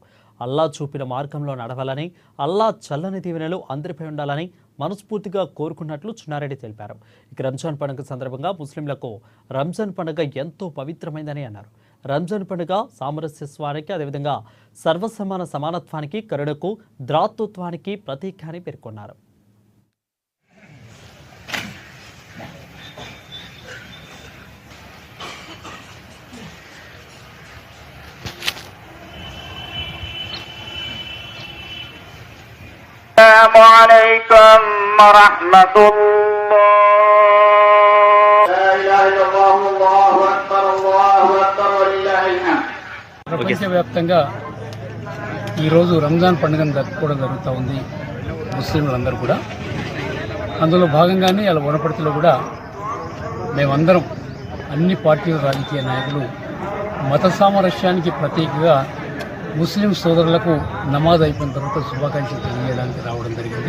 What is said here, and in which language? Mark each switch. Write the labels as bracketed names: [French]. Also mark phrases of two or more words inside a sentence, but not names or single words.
[Telugu] అల్లా చూపిన మార్గంలో నడవాలని, అల్లా చల్లని దీవెనలు అందరిపై ఉండాలని మనస్ఫూర్తిగా కోరుకున్నట్లు చిన్నారెడ్డి తెలిపారు. ఇక రంజాన్ పండుగ సందర్భంగా ముస్లింలకు రంజాన్ పండుగ ఎంతో పవిత్రమైందని అన్నారు. రంజాన్ పండుగ సామరస్యత్వానికి, అదేవిధంగా సర్వసమాన సమానత్వానికి, కరుణకు, ద్రాతృత్వానికి ప్రతీక అని పేర్కొన్నారు. [Arabic] السلام عليكم ورحمة الله. لا إله إلا الله الله أكبر الله أكبر ولله الحمد. [Telugu] ప్రపంచవ్యాప్తంగా ఈరోజు రంజాన్ పండుగను జరుపుకోవడం జరుగుతూ ఉంది ముస్లింలందరూ కూడా. అందులో భాగంగానే అలా వనపర్తిలో కూడా మేమందరం అన్ని పార్టీల రాజకీయ నాయకులు మత సామరస్యానికి ప్రతీకగా ముస్లిం సోదరులకు నమాజ్ అయిపోయిన తర్వాత శుభాకాంక్షలు తెలియజేయడానికి రావడం జరిగింది.